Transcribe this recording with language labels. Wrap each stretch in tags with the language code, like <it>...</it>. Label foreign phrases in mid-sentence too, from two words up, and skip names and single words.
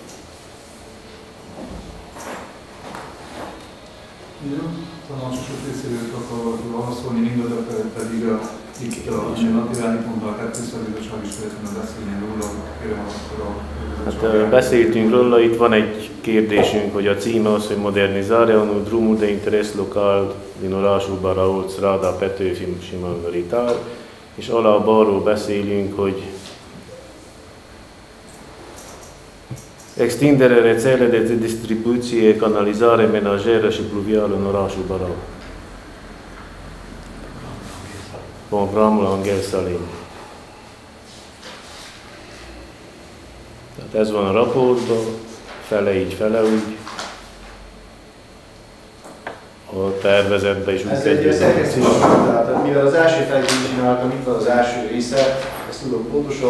<hu>Jó, tanácsosok részéről akar válaszolni, mindazok pedig itt a napirendi pontban a 2. szakbizottság is szeretne beszélni róla, kérem akkor a Hát beszéltünk róla, itt van egy kérdésünk, hogy a címe az, hogy</hu> <ro>modernizare unul drumul de interes local din orașul Barault,</ro> <hu>strada Petőfi Simon-Ritár, és alap arról beszélünk, hogy</hu> <ro>extindere rețele de distribuție, canalizare menajeră și pluvială în orașul Barault. Programul Angel Salim.</ro> <hu>Tehát ez van a raportban, fele így, fele úgy. A tervezetben is úgy ez egy szerkesztés, tehát mivel az első felét csináltam, itt van az első része, ezt tudom pontosan.</hu>